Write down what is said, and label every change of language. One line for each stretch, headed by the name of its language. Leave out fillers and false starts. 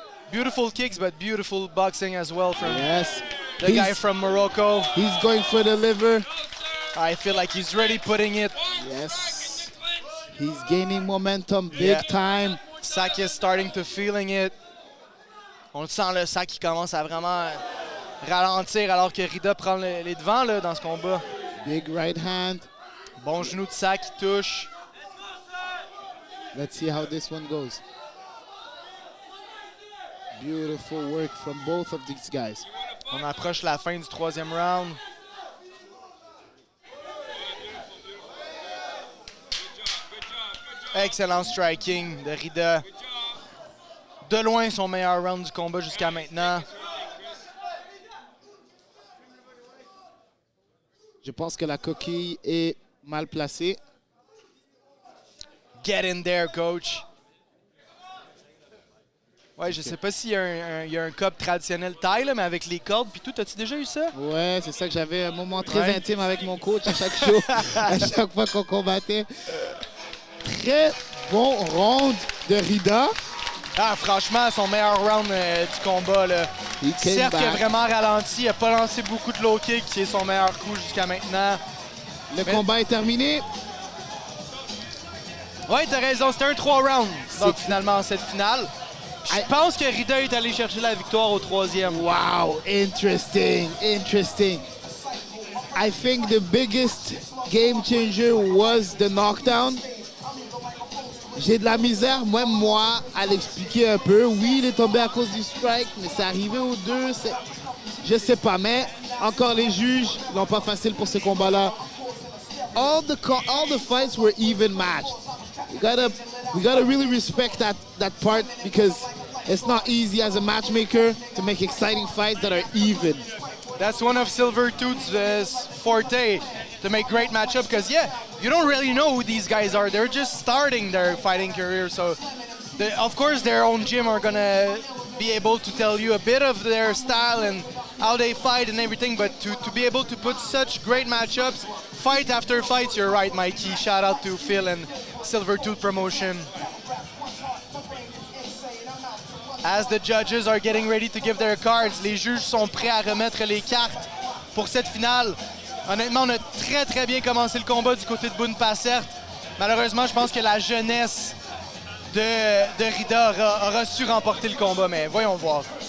English: Beautiful kicks, but beautiful boxing as well from Yes. the guy from Morocco. He's going for the liver. I feel like he's really putting it. Yes. He's gaining momentum big Yeah. time. Sack is starting to feeling it.
French: On le sent, le Sack qui commence à vraiment ralentir alors que Rida prend les devants là, dans ce combat.
English: Big right hand.
French: Bon genou de Sack qui touche.
English: Let's see how this one goes. Beautiful work from both of these guys.
French: On approche la fin du 3e round. Excellent striking de Rida. De loin, son meilleur round du combat jusqu'à maintenant. Je pense que la coquille est mal placée.
English: Get in there, coach.
French: Ouais, je sais pas s'il y a un cup traditionnel taille, là, mais avec les cordes puis tout, as-tu déjà eu ça? Ouais, c'est ça que j'avais un moment très Ouais. intime avec mon coach à chaque show, à chaque fois qu'on combattait. Très bon round de Rida. Ah, franchement, son meilleur round du combat. Là.
English: He came
French: Certes, il a
English: back.
French: vraiment ralenti. Il n'a pas lancé beaucoup de low kick, qui est son meilleur coup jusqu'à maintenant. Le combat est terminé. Ouais, t'as raison, c'était un 3 rounds. Donc, C'est- finalement, cette finale. Je
English: I-
French: pense que Rida est allé chercher la victoire au 3e.
English: Wow, interesting, interesting. I think the biggest game changer was the knockdown.
French: J'ai de la misère, même moi, à l'expliquer un peu. Oui, il est tombé à cause du strike, mais c'est arrivé aux deux. Je sais pas, mais encore les juges n'ont pas facile pour ce combat-là.
English: All the fights were even matched. We gotta really respect that part because it's not easy as a matchmaker to make exciting fights that are even. That's one of Silvertooth's forte, to make great matchup, because yeah, you don't really know who these guys are. They're just starting their fighting career, so of course their own gym are gonna be able to tell you a bit of their style and how they fight and everything, but to be able to put such great matchups, fight after fight, you're right, Mikey. Shout out to Phil and Silvertooth Promotion. As the judges are getting ready to give their cards,
French: les juges sont prêts à remettre les cartes pour cette finale. Honnêtement, on a très bien commencé le combat du côté de Boone Passert. Malheureusement, je pense que la jeunesse de Rida aura su remporter le combat, mais voyons voir.